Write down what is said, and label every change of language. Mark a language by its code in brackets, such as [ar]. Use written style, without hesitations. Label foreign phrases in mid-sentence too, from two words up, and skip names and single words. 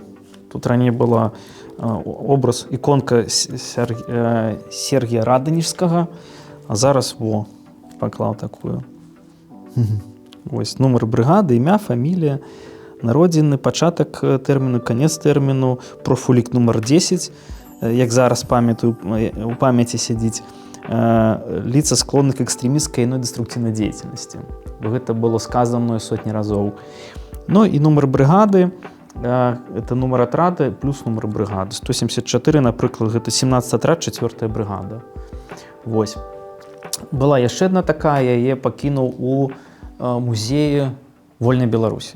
[be] Тут раней была образ, іконка Сергія Радонежскага, а зараз паклаў такую. Вось нумар брыгады, імя, фамілія, народзіны, пачатак тэрміну, канец тэрміну, профулік нумар 10, як зараз памятаю, у памяці сядзіць, [ru] лица склонны к [be] экстремістскай і деструктыўнай дзейнасці. Гэта было [ru] сказано мною [be] сотні разоў. Ну і нумар брыгады, это нумар атрада плюс нумар брыгады. 174, напрыклад, гэта 17 атрад, 4-я брыгада. Вось. Была яшчэ адна такая, яе пакінуў у музеі Вольнай Беларусі.